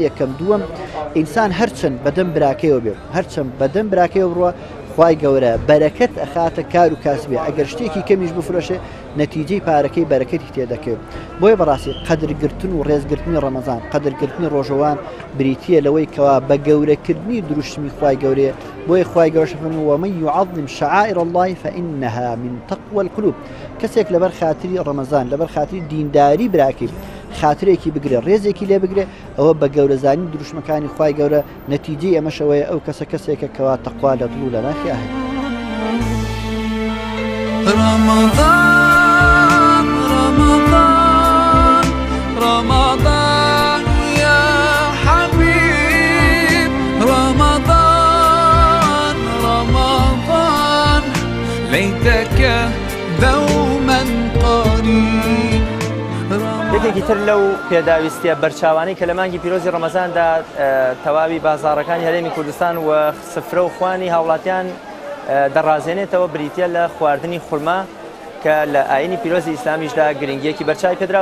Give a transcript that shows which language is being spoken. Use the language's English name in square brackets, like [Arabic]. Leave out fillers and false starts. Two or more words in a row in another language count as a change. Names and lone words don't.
[Central Kurdish] یەکەم دووەم ئینسان هەرچەند بەدەم براکەیەوە بێت هەرچەند بەدەم براکەیەوە بڕوە خوای گەورە بەرەکەت ئەخاتە کار و کاسبێ. ئەگەر شتێکی کەمیش بفرۆشێ نەتیجەی پارەکەی بەرەکەتی تێدەکەوێت. بۆیە بەڕاستی قەدرگرتن و ڕێزگرتنی ڕەمەزان قەدرگرتنی ڕۆژەوان بریتیە لەوەی کەوا بە گەورەکردنی دروشمی خوای گەورەیە. بۆیە خوای گەورە فەرمووی [Arabic] ومن يعظم شعائر الله فإنها من تقوى القلوب. [Central Kurdish] کەسێک لەبەر خاتری ڕەمەزان لەبەر خاتری دینداری براکەی خاترێکی بگرێ ڕێزێکی لێ بگرێ ئەوە بە گەورەزانی دروشمەکانی خوای گەورە نەتیجەی ئەمەشەوەیە ئەو کەسە کەسێکە کەوا تەقوا لە دڵ و لە ناخی هەیە. [Arabic] رمضان رمضان رمضان يا حبيب رمضان رمضان ليتك دوما قريب. [Central Kurdish] یەکێکی تر لەو پێداویستیە بەرچاوانەی کە لە مانگی پیرۆزی ڕەمەزاندا تەواوی بازاڕەکانی هەرێمی کوردستان و سفرە و خوانی هاوڵاتیان دەڕازێنێتەوە بریتە لە خواردنی خورما کە لە ئاینی پیرۆزی ئیسلامیشدا گرنگیەکی بەرچاوی پێدراوە.